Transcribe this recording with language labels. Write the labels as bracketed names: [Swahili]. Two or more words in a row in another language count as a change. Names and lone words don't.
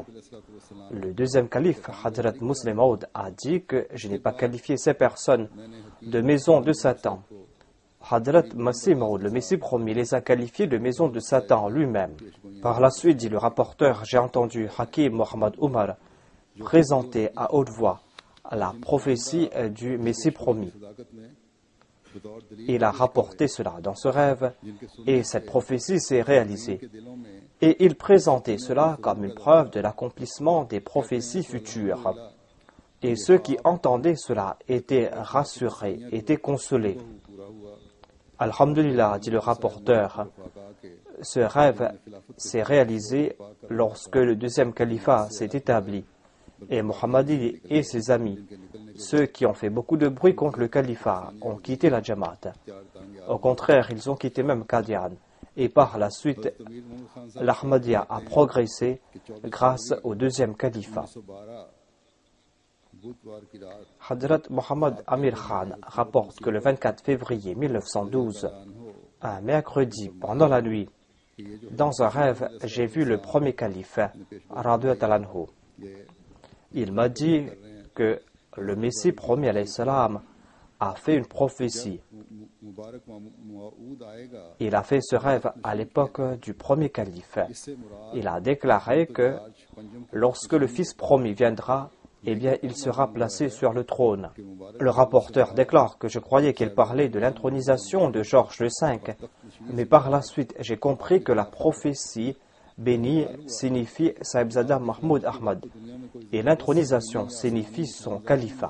[French] Le deuxième calife, Hadrat Muslim Maud, a dit que je n'ai pas qualifié ces personnes de maison de Satan. Hadrat Masih Maud, le Messie promis, les a qualifiés de maison de Satan lui-même. Par la suite, dit le rapporteur, j'ai entendu Hakim Mohammad Umar présenter à haute voix la prophétie du Messie promis. [Urdu] صداقت میں بطور دلیل [French] Il a rapporté cela dans ce rêve et cette prophétie s'est réalisée. [Urdu] کے دلوں میں [French] Et il présentait cela comme une preuve de l'accomplissement des prophéties futures. Et ceux qui entendaient cela étaient rassurés, étaient consolés. [Urdu] پورا ہوا [French] Alhamdulillah, dit le rapporteur, [Urdu] فاقہ کے [French] ce rêve s'est réalisé lorsque le deuxième califat s'est établi. Et Muhammadi et ses amis, ceux qui ont fait beaucoup de bruit contre le califat, ont quitté la Jamaat. Au contraire, ils ont quitté même Qadian. Et par la suite, [Urdu] امیر محمد خان صاحب [French] l'Ahmadiyya a progressé grâce au deuxième califat. [Urdu] 1912 بدھوار کی رات [French] Hadrat Mohammad Amir Khan rapporte que le 24 février 1912, un mercredi pendant la nuit, dans un rêve, j'ai vu le premier calife, [Arabic] رضي الله عنه. [French] Il m'a dit que le Messie premier [Arabic] عليه السلام [French] a fait une prophétie. [Urdu] مبارک موعود آئے گا [French] Il a fait ce rêve à l'époque du premier calife. Il a déclaré que lorsque le fils promis viendra, eh bien, il sera placé sur le trône. Le rapporteur déclare que je croyais qu'il parlait de l'intronisation de Georges V, mais par la suite, j'ai compris que la prophétie bénie signifie Sahibzada Mahmoud Ahmad et l'intronisation signifie son califat.